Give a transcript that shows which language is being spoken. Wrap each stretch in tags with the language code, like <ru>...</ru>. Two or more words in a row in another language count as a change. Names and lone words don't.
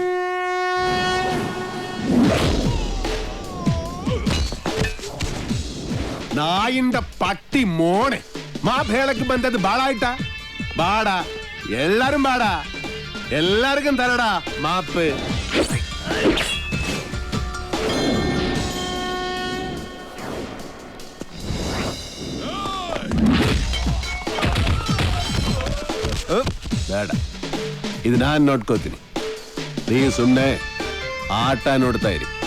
<bcq>നായിന്റെ പട്ടി മോനെ മാഭേളക്ക് ബന്ധത് ബാളായിട്ടാ ബാടാ. എല്ലാരും ബാടാ. എല്ലാവർക്കും തരടാ മാപ്പ്.</bcq> <kn>ಬೇಡ, ಇದು ನಾನು ನೋಡ್ಕೋತೀನಿ. ನೀವು ಸುಮ್ಮನೆ ಆಟ ನೋಡ್ತಾ ಇರಿ.</kn>